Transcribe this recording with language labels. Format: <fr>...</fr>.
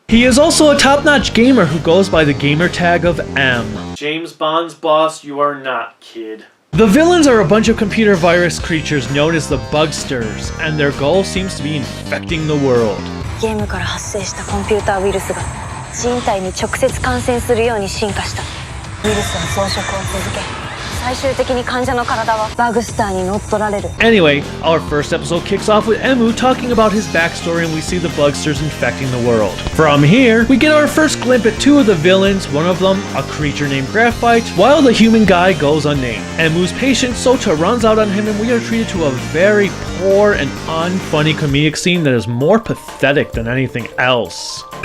<en>He is also a top-notch gamer who goes by the gamer tag of M. James Bond's boss, you are not, kid. The villains are a bunch of computer virus creatures known as the Bugsters, and their goal seems to be infecting the world.</en> <ja>ゲームから発生したコンピューターウイルスが人体に直接感染するように進化した。ウイルスは増殖を続け、最終的に患者の体はバグスターに乗っ取られる。</ja> <en>Anyway, our first episode kicks off with Emu talking about his backstory, and we see the Bugsters infecting the world. From here, we get our first glimpse at two of the villains, one of them a creature named Graphite, while the human guy goes unnamed. Emu's patient Sota runs out on him, and we are treated to a very poor and unfunny comedic scene that is more pathetic than anything else.</en>